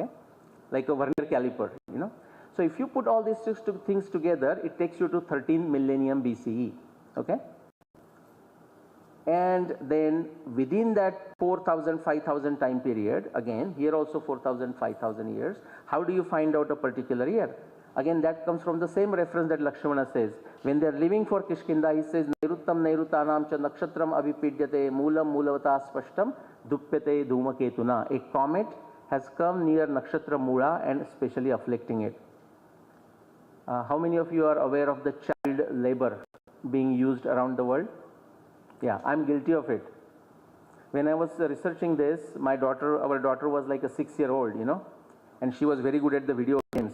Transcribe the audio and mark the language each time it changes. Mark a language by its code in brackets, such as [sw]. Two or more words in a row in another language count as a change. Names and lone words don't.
[en] Like a vernier caliper, you know. So if you put all these 6 things together, it takes you to 13 millennium BCE, okay. And then within that 4,000, 5,000 time period, again, here also 4,000, 5,000 years, how do you find out a particular year? Again, that comes from the same reference that Lakshmana says. When they are leaving for Kishkinda, he says, [sa] Nairuttam Nairutanam cha nakshatram abhipidyate moolam moolavata spashtam duppyate dhumaketuna. [en] A comet has come near Nakshatra Mula and especially afflicting it. How many of you are aware of the child labor being used around the world? Yeah, I'm guilty of it. When I was researching this, our daughter was like a 6-year-old, you know, and she was very good at the video games.